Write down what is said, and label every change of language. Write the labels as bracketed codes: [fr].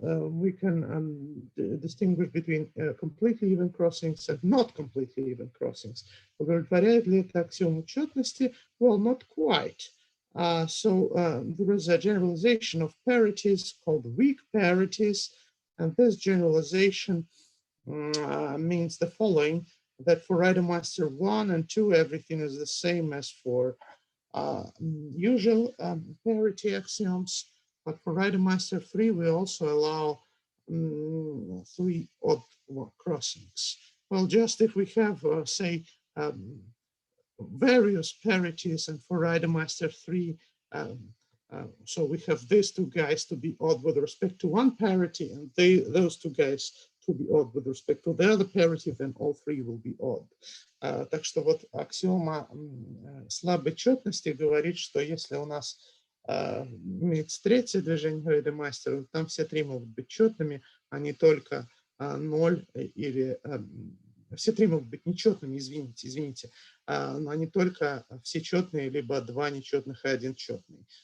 [en] We can distinguish between completely even crossings and not completely even crossings. [ru] Удовлетворяет ли это аксиому четности? [en] Well, not quite. There is a generalization of parities called weak parities, and this generalization means the following, that for Reidemeister 1 and 2, everything is the same as for usual parity axioms, but for Reidemeister 3, we also allow 3 odd crossings. Well, just if we have, say, various parities, and for Reidemeister 3, so we have these two guys to be odd with respect to one parity, and those two guys to be odd with respect to the other parity, then all three will be odd. [ru] Так что вот аксиома слабой четности говорит, что если у нас имеется третье движение Радемастера, там все три могут быть четными, а не только 0 или все три могут быть нечетными, извините, но они только все четные, либо два нечетных и один четный.